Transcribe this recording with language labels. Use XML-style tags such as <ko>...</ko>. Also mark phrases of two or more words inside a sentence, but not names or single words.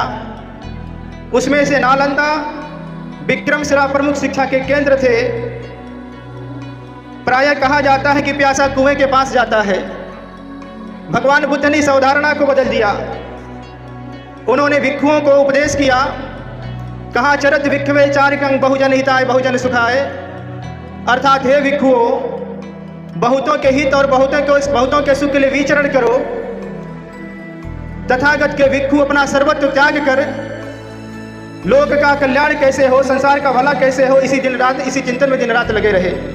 <hi>उसमें से नालंदा, विक्रमशिला प्रमुख शिक्षा के केंद्र थे। प्रायः कहा जाता है कि प्यासा कुएं के पास जाता है। भगवान बुद्ध ने इस अवधारणा को बदल दिया। उन्होंने भिक्षुओं को उपदेश किया, कहा</hi> <pi>चरत भिक्षवे चारिकं बहुजन हिताय बहुजन सुखाय,</pi> <hi>अर्थात हे भिक्षुओं, बहुतों के हित और बहुतों के सुख के लिए विचरण करो। तथागत के भिक्षु अपना सर्वत्व त्याग कर लोक का कल्याण कैसे हो, संसार का भला कैसे हो, इसी चिंतन में दिन रात लगे रहे।</hi>